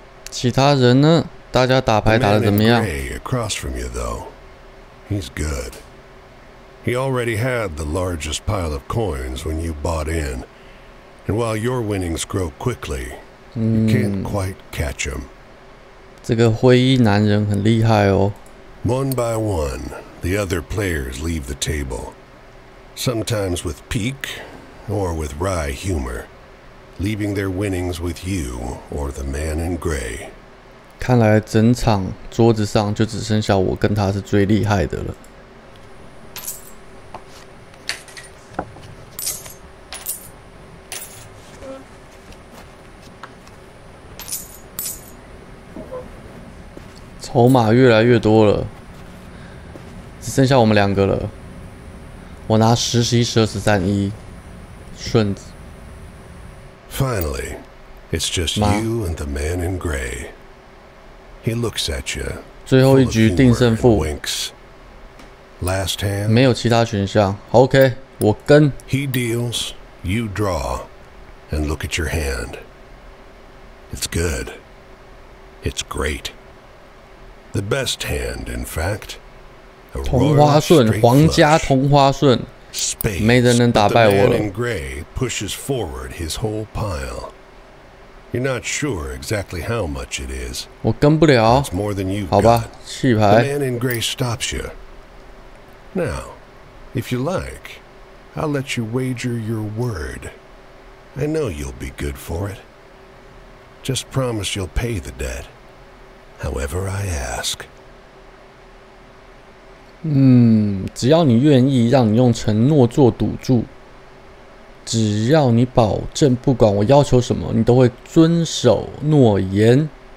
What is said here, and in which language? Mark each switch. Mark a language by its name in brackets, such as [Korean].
[Chinese] 其他人呢？大家打牌打得怎么样？ [English] The man in gray across from you, though, he's good. He already had the largest pile of coins when you bought in, and while your winnings grow quickly, you can't quite catch him. [Chinese] 这个灰衣男人很厉害哦。 [English] One by one, the other players leave the table, sometimes with pique or with wry humor, leaving their winnings with you or the man in gray. [Chinese] 看来整场桌子上就只剩下我跟他是最厉害的了。筹码越来越多了，只剩下我们两个了。我拿10、11、12、13、1，顺子。 [English] Finally, it's just you and the man in gray. He looks at you. [Chinese] 最后一局定胜负。 [English] Last hand. [Chinese] 没有其他选项。OK， 我跟。 [English] He deals, you draw, and look at your hand. It's good. It's great. The best hand, in fact. [Chinese] 同花顺，皇家同花顺，没人能打败我了。 [English] The man in gray pushes forward his whole pile. You're not sure exactly how much it is. [Chinese] 我跟不了。 [English] It's more than you've [Chinese] 好吧， [English] got. [Chinese] 弃 [English] The [Chinese] 牌。 [English] man in gray stops you. Now, if you like, I'll let you wager your word. I know you'll be good for it. Just promise you'll pay the debt, however I ask. [Chinese] 只要你愿意，让你用承诺做赌注，只要你保证，不管我要求什么，你都会遵守诺言。